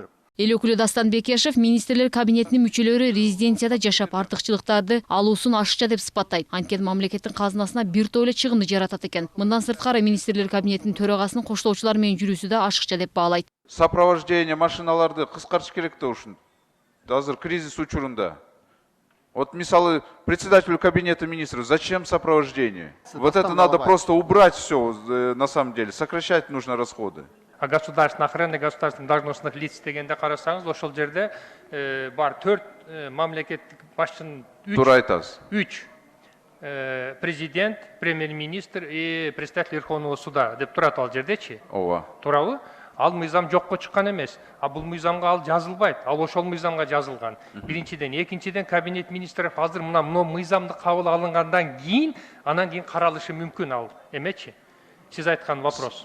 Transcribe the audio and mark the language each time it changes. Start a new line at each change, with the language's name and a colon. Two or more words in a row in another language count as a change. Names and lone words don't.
Kyrgyz: Эл өкүлү Дастан Бекешев министрлер кабинетинин мүчөлөрү резиденцияда жашап артыкчылыктарды алуусун ашыкча деп сыпаттайт. Анткени мамлекеттин казынасына бир топ эле чыгымды жаратат экен. Мындан сырткары министрлер кабинетинин төрагасынын коштоочулар менен жүрүүсү да ашыкча деп баалайт. Сопровождение машиналарды кыскартыш керек да ушун. Азыр кризис учурунда.
Russian: Вот мисалы председателю кабинета министров, зачем сопровождение? Вот это надо просто убрать все на самом деле, сокращать нужно расходы. А государственная охрана, государственных должностных лиц
Kyrgyz: дегенде карасаңыз, ошол жерде бар 4 мамлекеттик башчынын 3 президент,
Russian: премьер-министр и представитель Верховного суда
Kyrgyz: деп турат ал жердечи. Ооба. Туурабы? Ал мыйзам жокко чыккан эмес. А бул мыйзамга ал жазылбайт. Ал ошол мыйзамга жазылган. Биринчиден, экинчиден
Russian: кабинет министров
Kyrgyz: азыр мына мыйзамды кабыл алынгандан кийин, анан кийин каралышы мүмкүн ал эмечи. Сиз айткан вопрос.